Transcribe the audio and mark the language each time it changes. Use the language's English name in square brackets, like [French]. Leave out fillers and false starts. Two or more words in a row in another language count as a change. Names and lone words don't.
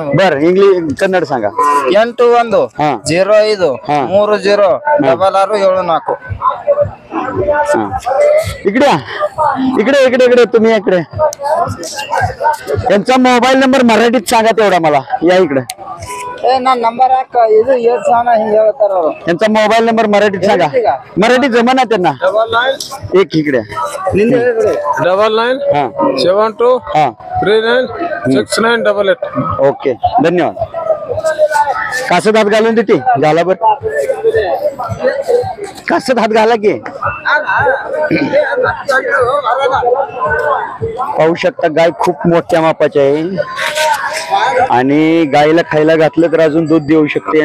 [Marathi] बर इंग्लिश कन्नड सांगा. 81 हा. 05 हा. 30 6674. हा. इकडे इकडे इकडे इकडे तुम्ही इकडे. यांचा मोबाईल नंबर मराठीत सांगा तेवढा मला. या इकडे. [Kannada] ನನ್ನ ನಂಬರ್ ಹಾಕ. ಇದು ಎಷ್ಟು ಸಾನ ಹಿಂಗೆ ಹೇಳ್ತಾರ ಅವರು. [Marathi] यांचा मोबाईल नंबर मराठीत सांगा. मराठीत जमाना त्यांना. एक इकडे. [Kannada] ನಿಂದ ಹೇಳಿಬಿಡು. 99 [Marathi] हा 72 हा 39 6988. ओके धन्यवाद. कासत हात घालून देते झाला बर. कासत हात घाला की. पाहू शकता गाय खूप मोठ्या मापाची आहे आणि गायीला खायला घातलं तर अजून दूध देऊ शकते.